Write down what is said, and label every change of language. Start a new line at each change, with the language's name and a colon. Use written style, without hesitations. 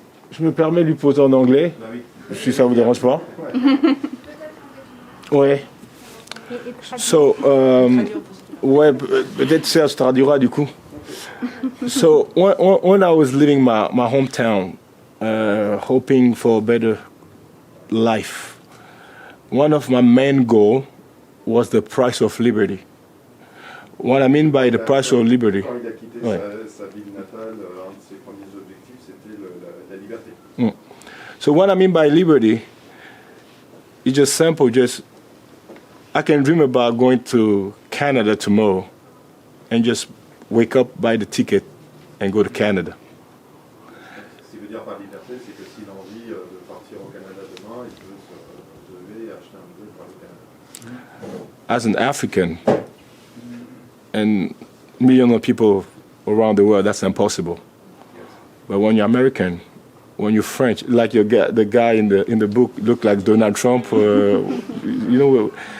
French: Je me permets de lui poser en anglais, si ça vous dérange pas. Ouais.
English: So,
French: ouais, peut-être Serge traduira du coup.
English: So when I was leaving my hometown, hoping for a better life, one of my main goals was the price of liberty. What I mean by the price of liberty.
French: Quand il a quitté Ouais. sa ville natale, un de ses premiers objectifs c'était la liberté.
English: So what I mean by liberty is just simple. I can dream about going to Canada tomorrow and just wake up, buy the ticket, and go to Canada.
French: Ce qui veut dire par liberté, c'est que s'il a envie de partir au Canada demain, il peut se lever et acheter un billet pour aller au Canada.
English: As an African, and millions of people around the world, that's impossible. But when you're American, when you're French, like the guy in the book looked like Donald Trump, you know.